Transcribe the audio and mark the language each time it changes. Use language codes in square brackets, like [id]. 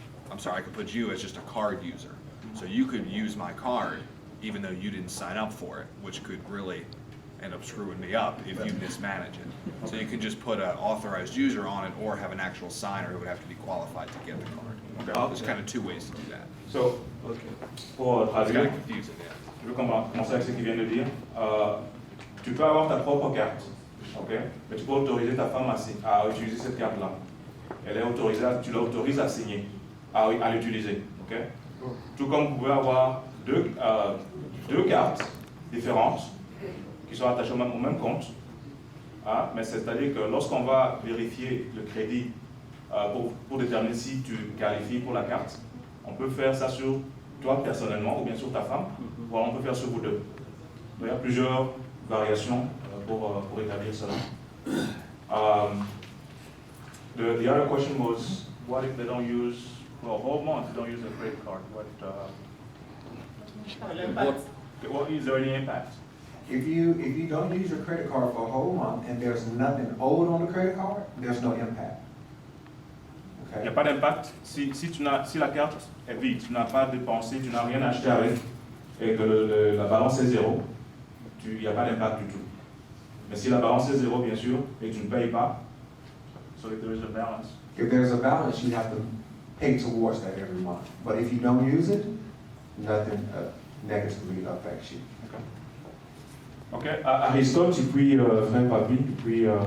[en] I'm sorry, I could put you as just a card user. So you could use my card even though you didn't sign up for it, which could really end up screwing me up if you mismanage it. So you could just put an authorized user on it or have an actual signer who would have to be qualified to get the card. Okay. There's kind of two ways to do that. [fr] So, pour [en] It's kind [fr] traduire, [en] of confusing, yeah. [fr] je vais commencer avec ce qu'il vient de dire. Tu peux avoir ta propre carte, ok? Mais tu peux autoriser ta femme à utiliser cette carte-là. Elle est autorisée, tu l'autorises à signer, à l'utiliser, ok? Tout comme vous pouvez avoir deux cartes différentes qui sont attachées au même compte, hein? Mais c'est-à-dire que lorsqu'on va vérifier le crédit pour déterminer si tu qualifies pour la carte, on peut faire ça sur toi personnellement ou bien sur ta femme, ou on peut faire sur vous deux. Donc, il y a plusieurs variations pour établir cela. [en] The other question was, what if they don't use, for a whole month, they don't use a credit card? What is there any impact? If you don't use your credit card for a whole month and there's nothing owed on the credit card, there's no impact. [fr] Il n'y a pas d'impact si la carte est vide, tu n'as pas dépensé, tu n'as rien acheté avec, et que la balance est zéro, il n'y a pas d'impact du tout. Mais si la balance est zéro, bien sûr, et que tu ne payes pas, [en] so if there is a balance. If there's a balance, you have to pay towards that every month. But if you don't use it, nothing negatively affects you. [fr] Ok, Aristote, et puis Frère Papi, et puis...